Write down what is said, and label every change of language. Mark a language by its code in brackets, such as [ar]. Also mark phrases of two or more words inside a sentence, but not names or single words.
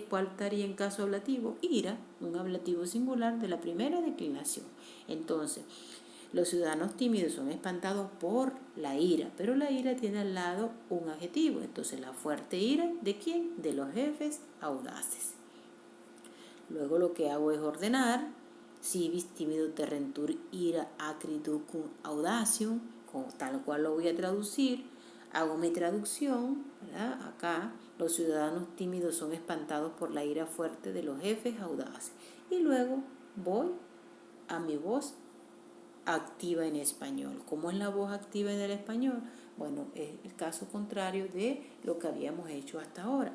[es] ¿Cuál estaría en caso ablativo? Ira, un ablativo singular de la primera declinación. Entonces, los ciudadanos tímidos son espantados por la ira, pero la ira tiene al lado un adjetivo. Entonces, la fuerte ira, ¿de quién? De los jefes audaces. Luego lo que hago es ordenar: [la] civis timido terrentur ira acriducum audacium, [es] tal cual lo voy a traducir. Hago mi traducción, ¿verdad? Acá, los ciudadanos tímidos son espantados por la ira fuerte de los jefes audaces. Y luego voy a mi voz activa en español. ¿Cómo es la voz activa en el español? Bueno, es el caso contrario de lo que habíamos hecho hasta ahora.